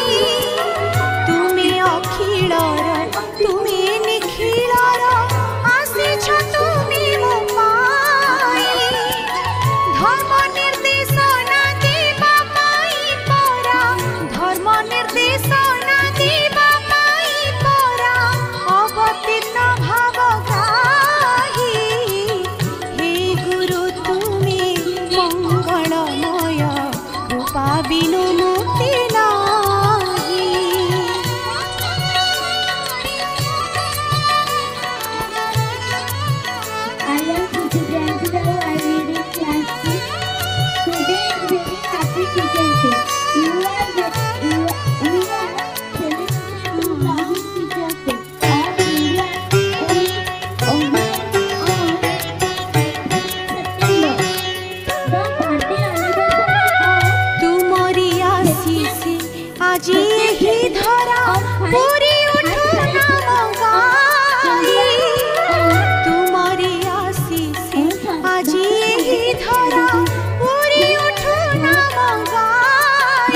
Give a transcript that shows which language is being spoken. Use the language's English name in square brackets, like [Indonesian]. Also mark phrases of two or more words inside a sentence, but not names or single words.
[Odia] ତୁମେ ଅଖିଳର ତୁମେ ନିଖିଳର ଆସିଛ ତୁମେ ମୋ ପାଇଁ। ଧର୍ମ ନିର୍ଦ୍ଦେଶନା ଦେବା ପାଇଁ ପରା, ଧର୍ମ ନିର୍ଦ୍ଦେଶନା ଦେବା ପାଇଁ ପରା, ଅବତୀର୍ଣ୍ଣ ଭାବ ଗ୍ରାହୀ। ହେ ଗୁରୁ ତୁମେ ମଙ୍ଗଳମୟ କୃପା ବିନୁ ମୁକ୍ତି ନାହିଁ। [English] I am Suchi Brandon. I read in class 6. Today is very happy Teacher's Day. We are celebrating loving Teacher's Day. All India on September. The birthday anniversary of [Odia] ତୁମରି ଆଶିଷ ଆଜ ହିଁ ଧରା ପୂରି ଉଠ ନାମ ଗାଇ। ତୁମରି ଆଶିଷ ଆଜ ହିଁ ଧରା ପୂରି ଉଠ ନାମ ଗାଇ।